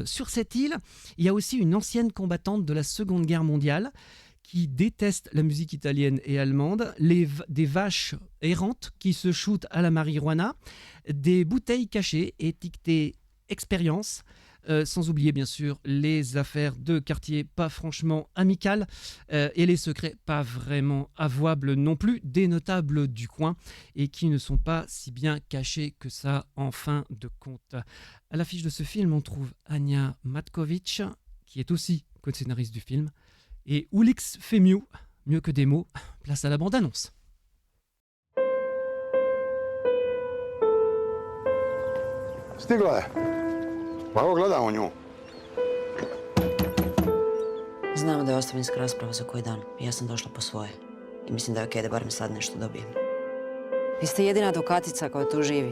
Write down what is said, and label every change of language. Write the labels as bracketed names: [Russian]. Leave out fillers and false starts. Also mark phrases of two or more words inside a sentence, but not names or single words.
[French] Sur cette île, il y a aussi une ancienne combattante de la Seconde Guerre mondiale qui déteste la musique italienne et allemande, des vaches errantes qui se shootent à la marijuana, des bouteilles cachées étiquetées expérience, sans oublier bien sûr les affaires de quartier pas franchement amicales et les secrets pas vraiment avouables non plus des notables du coin et qui ne sont pas si bien cachés que ça en fin de compte. À l'affiche de ce film, on trouve Anja Matkovic, qui est aussi co-scénariste du film, et Ulix fait mieux que des mots. Place à la bande-annonce. [Croatian] Stigla je. Pa evo gledamo nju. Znamo da je ostavinska rasprava za koji dan i ja sam došla po svoje. I mislim da je okej da barem sad nešto dobijem. Vi ste jedina advokatica koja tu živi.